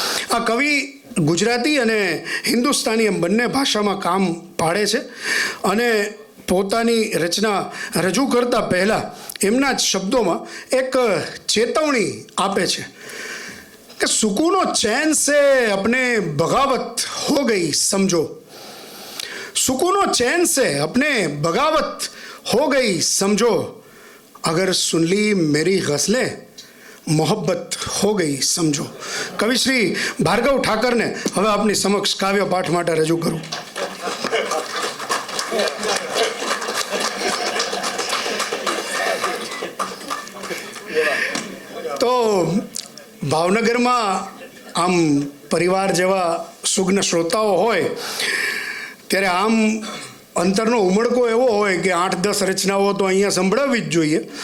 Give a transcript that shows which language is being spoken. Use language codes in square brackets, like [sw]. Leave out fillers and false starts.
[gu] આ કવિ ગુજરાતી અને હિન્દુસ્તાની એમ બંને ભાષામાં કામ પાડે છે અને પોતાની રચના રજૂ કરતા પહેલાં એમના જ શબ્દોમાં એક ચેતવણી આપે છે કે [hi] સુકૂનો ચैन से अपने बगावत हो गई समझो. सुकूनो चैन से अपने बगावत हो गई समझो. अगर सुन ली मेरी गज़लें मोहब्बत हो गई समझो. [gu] कवि श्री भार्गव ઠાકરને હવે આપની સમક્ષ કાવ્ય પાઠ માટે રજૂ કરું. તો ભાવનગરમાં આમ પરિવાર જેવા સુગ્ન શ્રોતાઓ હોય ત્યારે આમ અંતરનો ઉમળકો એવો હોય કે 8-10 રચનાઓ તો અહીંયા સંભળાવવી જ જોઈએ.